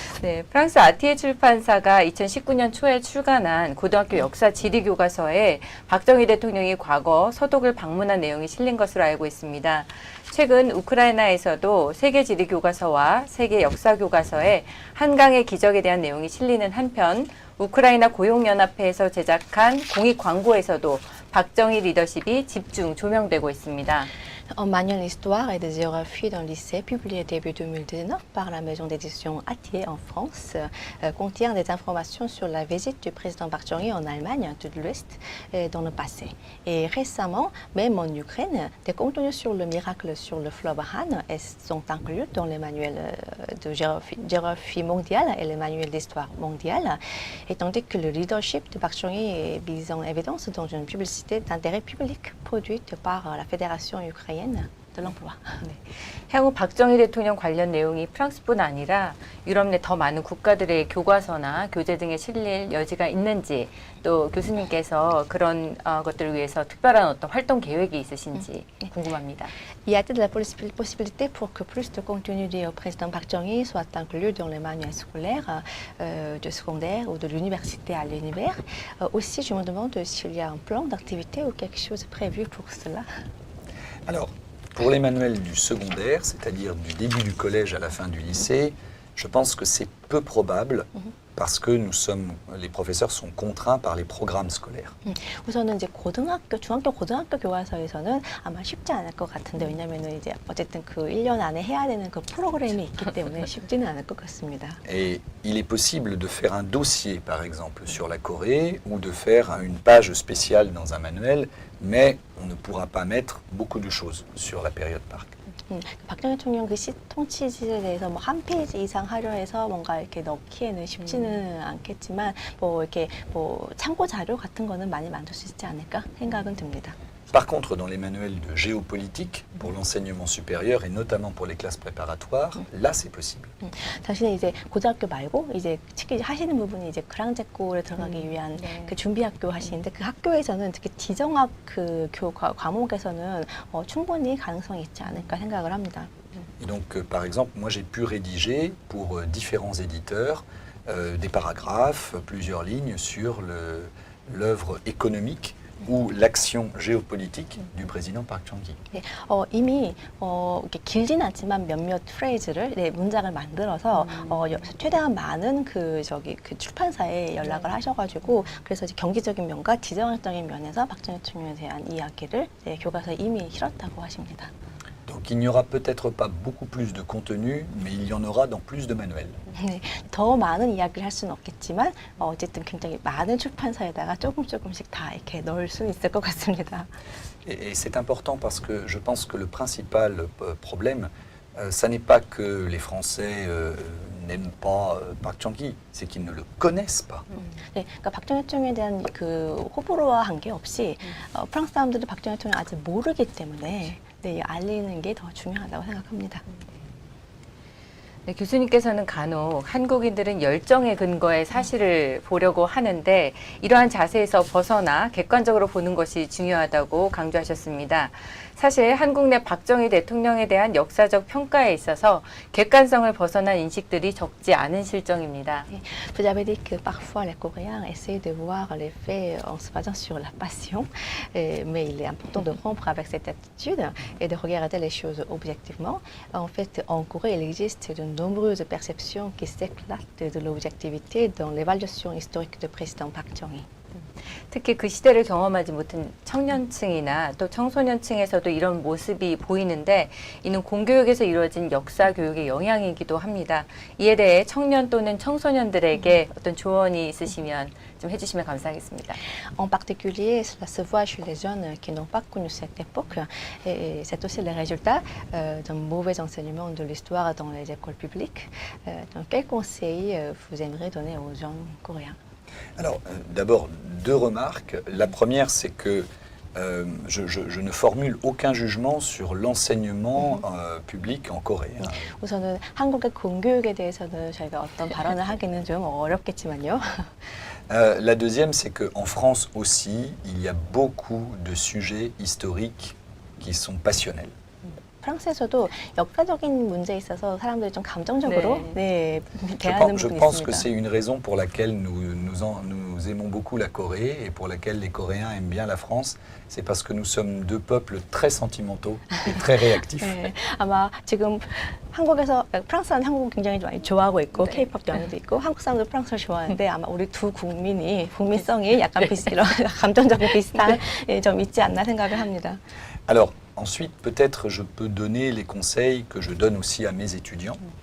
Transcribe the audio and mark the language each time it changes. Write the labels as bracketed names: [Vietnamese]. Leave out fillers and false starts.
[Korean] 네, 프랑스 아티에 출판사가 2019년 초에 출간한 고등학교 역사 지리 교과서에 박정희 대통령이 과거 서독을 방문한 내용이 실린 것으로 알고 있습니다. 최근 우크라이나에서도 세계 지리 교과서와 세계 역사 교과서에 한강의 기적에 대한 내용이 실리는 한편 우크라이나 고용연합회에서 제작한 공익 광고에서도 박정희 리더십이 집중 조명되고 있습니다. [French] Un manuel d'histoire et de géographie dans le lycée, publié début 2019 par la maison d'édition Atier en France, contient des informations sur la visite du président Park Chung-hee en Allemagne de l'Ouest dans le passé. Et récemment, même en Ukraine, des contenus sur le miracle sur le fleuve Han sont inclus dans les manuels de géographie mondiale et les manuels d'histoire mondiale, et tandis que le leadership de Park Chung-hee est mis en évidence dans une publicité d'intérêt public produite par la Fédération ukrainienne de l'emploi. [Korean] 네. 향후 박정희 대통령 관련 내용이 프랑스뿐 아니라 유럽 내 더 많은 국가들의 교과서나 교재 등에 실릴 여지가 있는지 또 교수님께서 그런 것들을 위해서 특별한 어떤 활동 계획이 있으신지 궁금합니다. [French] Y a-t-il de la possibilité pour que plus de contenu lié au président Park Chung-hee soit inclus dans les manuels scolaires de secondaire ou de l'université à l'univers? Aussi, je me demande s'il y a un plan d'activité ou quelque chose prévu pour cela. Alors, pour les manuels du secondaire, c'est-à-dire du début du collège à la fin du lycée, je pense que c'est peu probable parce que les professeurs sont contraints par les programmes scolaires. [Korean] 우선은 이제 중학교 고등학교 교과서에서는 아마 쉽지 않을 것 같은데 왜냐면은 이제 어쨌든 그 1년 안에 해야 되는 그 프로그램이 있기 때문에 쉽지는 않을 것 같습니다. [French] Et il est possible de faire un dossier, par exemple, sur la Corée ou de faire une page spéciale dans un manuel, mais on ne pourra pas mettre beaucoup de choses sur la période Park. [Korean] 박정희 대통령 그 통치지에 대해서 뭐 한 페이지 이상 하려 해서 뭔가 이렇게 넣기에는 쉽지는 않겠지만 뭐 이렇게 뭐 참고 자료 같은 거는 많이 만들 수 있지 않을까 생각은 듭니다. [French] Par contre, dans les manuels de géopolitique pour l'enseignement supérieur et notamment pour les classes préparatoires, là c'est possible. [Korean] 사실은 이제 고등학교 말고 이제 특히 하시는 부분이 이제 그랑제골에 들어가기 위한 네. 그 준비학교 하시는데 그 학교에서는 특히 지정학 그 과목에서는 충분히 가능성이 있지 않을까 생각을 합니다. [French] Et donc, par exemple, moi j'ai pu rédiger pour différents éditeurs des paragraphes, plusieurs lignes sur l'œuvre économique ou l'action géopolitique du président Park Chung-hee. [Korean] 네, 이미 이렇게 길진 않지만 몇몇 프레이즈를 문장을 만들어서 최대한 많은 그 출판사에 연락을 하셔가지고 그래서 이제 경제적인 면과 지정학적인 면에서 박정희 대통령에 대한 이야기를 교과서에 이미 실었다고 하십니다. [French] Donc Donc il n'y aura peut-être pas beaucoup plus de contenu, mais il y en aura dans plus de manuels. [Korean] 네, 더 많은 이야기를 할 수는 없겠지만 어쨌든 굉장히 많은 출판사에다가 조금씩 다 이렇게 넣을 수 있을 것 같습니다. [French] Et c'est important parce que je pense que le principal problème, ça n'est pas que les Français n'aiment pas Park Chung-hee, c'est qu'ils ne le connaissent pas. [Korean] 네, 그러니까 박정희 총리에 대한 그 호불호와 관계없이 프랑스 사람들이 박정희 총리 아직 모르기 때문에 네, 알리는 게 더 중요하다고 생각합니다. 네, 교수님께서는 간혹 한국인들은 열정에 근거해 사실을 보려고 하는데 이러한 자세에서 벗어나 객관적으로 보는 것이 중요하다고 강조하셨습니다. 사실 한국 내 박정희 대통령에 대한 역사적 평가에 있어서 객관성을 벗어난 인식들이 적지 않은 실정입니다. [French] Vous avez dit que parfois les Coréens essayent de voir les faits en se basant sur la passion, mais il est important de rompre avec cette attitude et de regarder les choses objectivement. En fait, en Corée, il existe de nombreuses perceptions qui s'éclatent de l'objectivité dans l'évaluation historique du président Park Chung-hee. [Korean] 특히 그 시대를 경험하지 못한 청년층이나 또 청소년층에서도 이런 모습이 보이는데 이는 공교육에서 이루어진 역사 교육의 영향이기도 합니다. 이에 대해 청년 또는 청소년들에게 어떤 조언이 있으시면 좀 해주시면 감사하겠습니다. [French] En particulier, cela se voit chez les jeunes qui n'ont pas connu cette époque et c'est aussi le résultat d'un mauvais enseignement de l'histoire dans les écoles publiques. Donc, quels conseils vous aimeriez donner aux jeunes coréens? Alors, d'abord, deux remarques. La première, c'est que je ne formule aucun jugement sur l'enseignement public en Corée. [Korean] 우선은 한국의 공교육에 대해서는 저희가 어떤 발언을 하기는 좀 어렵겠지만요. [French] La deuxième, c'est qu'en France aussi, il y a beaucoup de sujets historiques qui sont passionnels. [Korean] 프랑스에서도 역사적인 문제에 있어서 사람들이 좀 감정적으로 네, 대하는 [French] Je [Korean] 부분이 [French] pense que [Korean] 있습니다. [French] c'est une raison pour laquelle nous aimons beaucoup la Corée et pour laquelle les Coréens aiment bien la France. C'est parce que nous sommes deux peuples très sentimentaux et très réactifs. [Korean] 네, 아마 지금 한국에서 프랑스는 한국을 굉장히 많이 좋아하고 있고 K-pop 연예도 있고 한국 사람들 프랑스를 좋아하는데 아마 우리 두 국민이 국민성이 약간 이런 감정적인 비슷한 점 있지 않나 생각을 합니다. [French] Alors, ensuite, peut-être je peux donner les conseils que je donne aussi à mes étudiants.